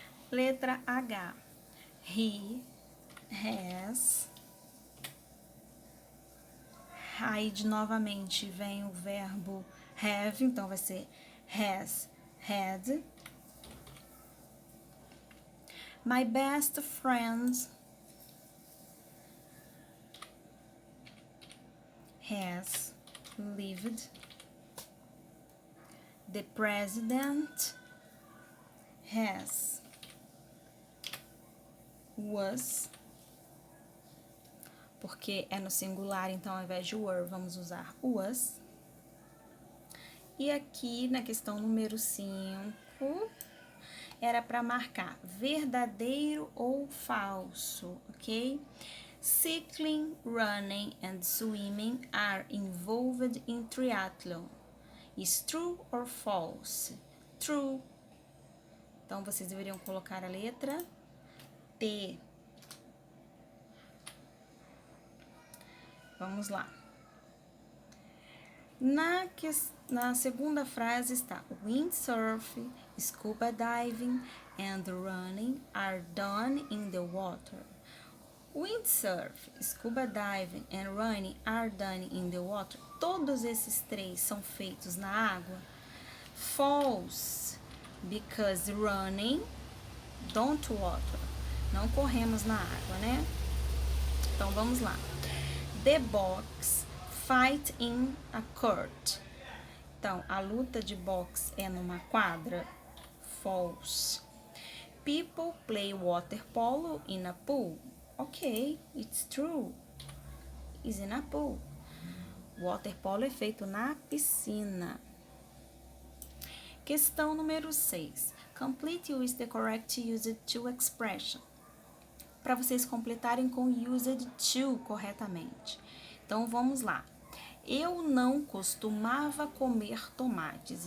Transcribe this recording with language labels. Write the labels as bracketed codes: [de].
[pt] Letra H. [en] He has. [pt] Aí, novamente, vem o verbo have, então vai ser has had. [en] My best friend has lived. The president has was. [pt] Porque é no singular, então ao invés de were, vamos usar was. E aqui na questão número 5, era para marcar verdadeiro ou falso, ok? [en] Cycling, running and swimming are involved in triathlon. Is true or false? True. [pt] Então, vocês deveriam colocar a letra T. Vamos lá. Na segunda frase está [en] windsurf, scuba diving and running are done in the water. Windsurf, scuba diving and running are done in the water. [pt] Todos esses três são feitos na água. [en] False, because running, don't water. [pt] Não corremos na água, né? Então, vamos lá. [en] The box fight in a court. [pt] Então, a luta de boxe é numa quadra. [en] False. People play water polo in a pool. Ok, it's true. Is in a pool. [pt] Water polo é feito na piscina. Questão número 6. [en] Complete with the correct used to expression. [pt] Para vocês completarem com used to corretamente. Então, vamos lá. Eu não costumava comer tomates.